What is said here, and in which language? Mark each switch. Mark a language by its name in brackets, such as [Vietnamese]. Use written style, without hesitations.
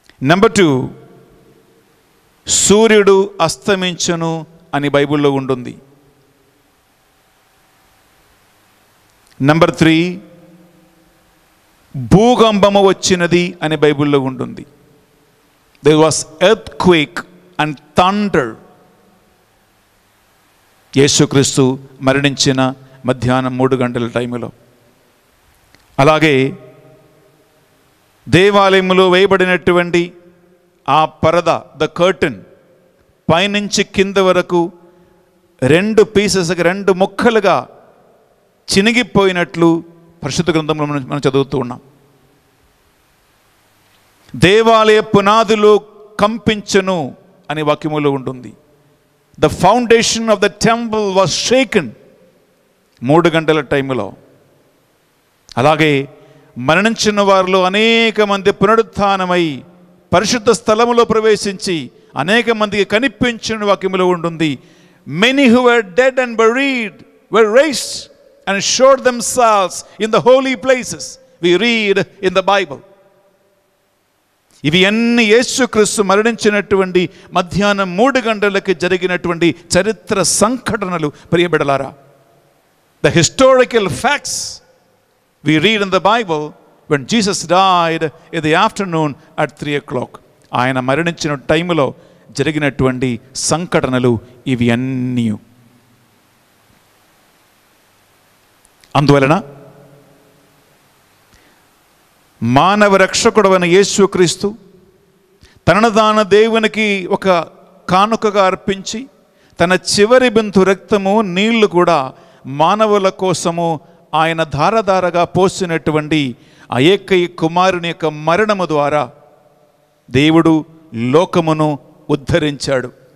[Telugu] Number 2, సూర్యుడు అస్తమించును అని బైబిల్లో ఉంటుంది. నెంబర్ 3, భూకంపము వచ్చినది అని బైబిల్లో ఉంటుంది. [English] There was earthquake and thunder. [Telugu] యేసుక్రీస్తు మరణించిన మధ్యాహ్నం 3 గంటల టైంలో. అలాగే దేవాలయంలో వేయబడినటువంటి ఆ పరద, [English] the curtain, [Telugu] పైనుంచి కింద వరకు 2 పీసెస్గా 2 ముక్కలుగా చినిగిపోయినట్లు పరిశుద్ధ గ్రంథంలో మనం చదువుతూ ఉన్నాం. దేవాలయ పునాదులు కంపించను అని వాక్యములో ఉంటుంది. [English] the foundation of the temple was shaken [Telugu] 3 గంటల టైంలో. అలాగే మరణించిన వారిలో అనేక మంది పునరుత్థానమై పరిశుద్ధ స్థలములో ప్రవేశించి అనేక మందికి కనిపించిన వాక్యములో ఉంటుంది. [English] Many who were dead and buried were raised and showed themselves in the holy places. We read in the Bible. [Telugu] ఇవి అన్ని యేసుక్రీస్తు మరణించినటువంటి మధ్యాహ్నం 3 గంటలకి జరిగినటువంటి చరిత్ర సంఘటనలు ప్రియబిడ్డలారా. [English] The historical facts we read in the Bible when Jesus died in the afternoon at 3 o'clock. [Telugu] ఆయన మరణించిన టైంలో జరిగినటువంటి సంఘటనలు ఇవి అన్నీ. అందువలన మానవ రక్షకుడైన యేసుక్రీస్తు తనను తాను దేవునికి ఒక కానుకగా అర్పించి తన చివరి బిందు రక్తము నీళ్లు కూడా మానవుల కోసము ఆయన ధారధారగా పోసినటువంటి ఆ ఏకైక కుమారుని యొక్క మరణము ద్వారా దేవుడు లోకమును ఉద్ధరించాడు.